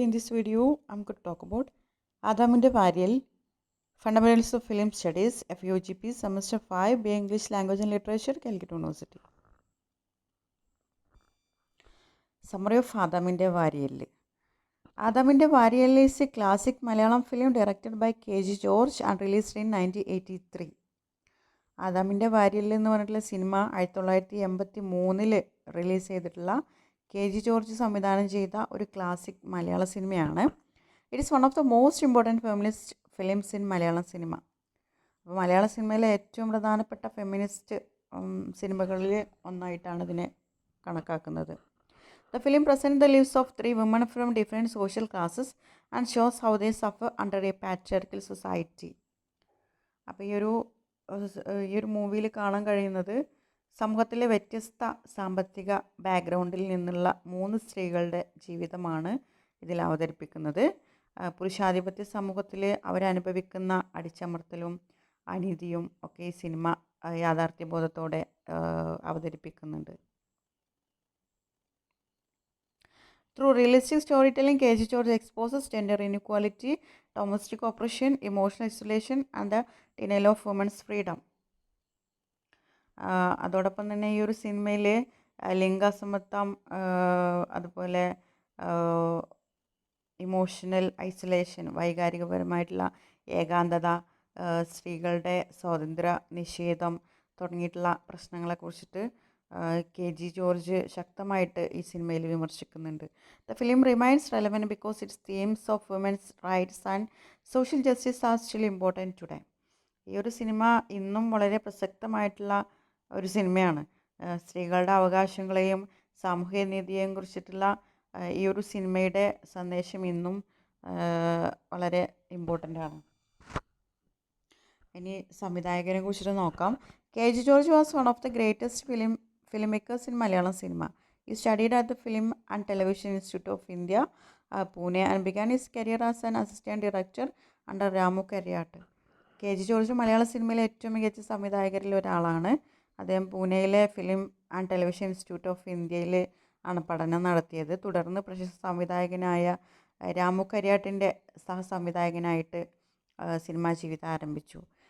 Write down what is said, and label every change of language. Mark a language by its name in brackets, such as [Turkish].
[English] In this video, I'm going to talk about Adaminte Varial, Fundamentals of Film Studies, FUGP, Semester 5, BA English Language and Literature, Calicut University. Summary of Adaminte Varial. Adaminte Varial is a classic Malayalam film directed by K.G. George and released in 1983. [Malayalam] ആദാമിൻ്റെ വാരിയൽ എന്ന് പറഞ്ഞിട്ടുള്ള cinema 1983 release ചെയ്തിട്ടുള്ള KG George സംവിധാനം ചെയ്ത ഒരു classic മലയാള സിനിമയാണ്. [English] It is one of the most important feminist films in Malayalam cinema. [Malayalam] അപ്പോൾ മലയാള സിനിമയിലെ ഏറ്റവും പ്രധാനപ്പെട്ട ഫെമിനിസ്റ്റ് സിനിമകളിൽ ഒന്നായിട്ടാണ് ഇതിനെ കണക്കാക്കുന്നത്. [English] The film present the lives of 3 women from different social classes and shows how they suffer under a patriarchal society. [Malayalam] അപ്പോൾ ഈ ഒരു മൂവിയിൽ കാണാൻ കഴിയുന്നത് സമൂഹത്തിലെ വ്യത്യസ്ത സാമ്പത്തിക ബാക്ക്ഗ്രൗണ്ടിൽ നിന്നുള്ള 3 സ്ത്രീകളുടെ ജീവിതമാണ് ഇതിൽ അവതരിപ്പിക്കുന്നത്. പുരുഷാധിപത്യ സമൂഹത്തിൽ അവരനുഭവിക്കുന്ന അടിച്ചമർത്തലും അനീതിയും ഒക്കെ ഈ സിനിമ യാഥാർത്ഥ്യബോധത്തോടെ അവതരിപ്പിക്കുന്നുണ്ട്. [English] Through realistic storytelling, KG George exposes gender inequality, domestic oppression, emotional isolation and the denial of women's freedom. [Malayalam] അതോടൊപ്പം തന്നെ ഈ ഒരു സിനിമയിൽ ലിംഗാസമത്വം, അതുപോലെ ഇമോഷണൽ ഐസൊലേഷൻ, വൈകാരികപരമായിട്ടുള്ള ഏകാന്തത, സ്ത്രീകളുടെ സ്വാതന്ത്ര്യ നിഷേധം തുടങ്ങിയിട്ടുള്ള പ്രശ്നങ്ങളെക്കുറിച്ചിട്ട് KG ജോർജ് ശക്തമായിട്ട് ഈ സിനിമയിൽ വിമർശിക്കുന്നുണ്ട്. [English] The film remains relevant because its themes of women's rights and social justice are still important today. [Malayalam] ഈ ഒരു സിനിമ ഇന്നും വളരെ പ്രസക്തമായിട്ടുള്ള ഒരു സിനിമയാണ്. സ്ത്രീകളുടെ അവകാശങ്ങളെയും സാമൂഹ്യ നീതിയെയും കുറിച്ചിട്ടുള്ള ഈ ഒരു സിനിമയുടെ സന്ദേശം ഇന്നും വളരെ ഇമ്പോർട്ടൻ്റ് ആണ്. ഇനി സംവിധായകനെ കുറിച്ചിട്ട് നോക്കാം. [English] KG George was one of the greatest filmmakers in Malayalam cinema. He studied at the Film and Television Institute of India, Pune, and began his career as an assistant director under Ramu Kariyat. [Malayalam] KG George മലയാള സിനിമയിലെ ഏറ്റവും മികച്ച സംവിധായകരിൽ ഒരാളാണ്. അദ്ദേഹം പൂനെയിലെ film and television institute of ഇന്ത്യയിൽ ആണ് പഠനം നടത്തിയത്. തുടർന്ന് പ്രശസ്ത സംവിധായകനായ രാമു കരിയാട്ടിൻ്റെ സഹസംവിധായകനായിട്ട് സിനിമാ ജീവിതം ആരംഭിച്ചു.